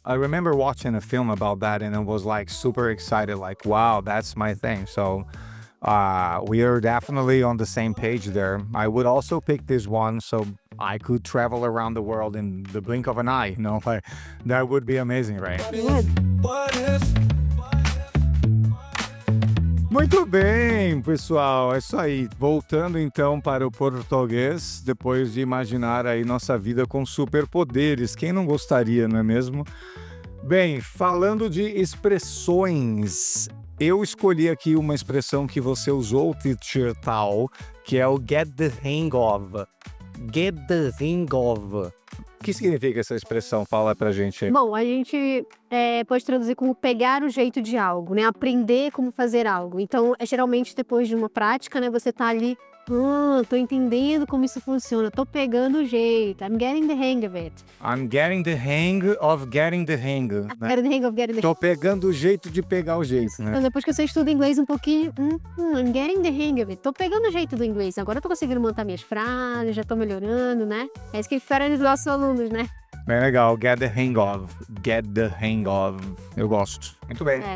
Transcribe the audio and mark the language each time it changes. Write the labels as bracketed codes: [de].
[en] I remember watching a film about that and I was super excited, wow, that's my thing. So we are definitely on the same page there. I would also pick this one so I could travel around the world in the blink of an eye, that would be amazing, right? [pt] Muito bem, pessoal, é isso aí. Voltando então para o português, depois de imaginar aí nossa vida com superpoderes. Quem não gostaria, não é mesmo? Bem, falando de expressões, eu escolhi aqui uma expressão que você usou, Teacher Tal, que é o get the hang of. Get the hang of. O que significa essa expressão? Fala pra gente aí. Bom, a gente pode traduzir como pegar o jeito de algo, né? Aprender como fazer algo. Então, geralmente depois de uma prática, né? Você tá ali, tô entendendo como isso funciona, tô pegando o jeito. [en] I'm getting the hang of it. I'm getting the hang of getting the hang. [pt] Né? [en] Getting the hang of getting the hang. [pt] Tô pegando o jeito de pegar o jeito, né? Então, depois que você estuda inglês um pouquinho, [en] I'm getting the hang of it. [pt] Tô pegando o jeito do inglês. Agora eu tô conseguindo montar minhas frases, já tô melhorando, né? É isso que difere dos nossos alunos, né? Bem legal, get the hang of. Get the hang of. Eu gosto. Muito bem.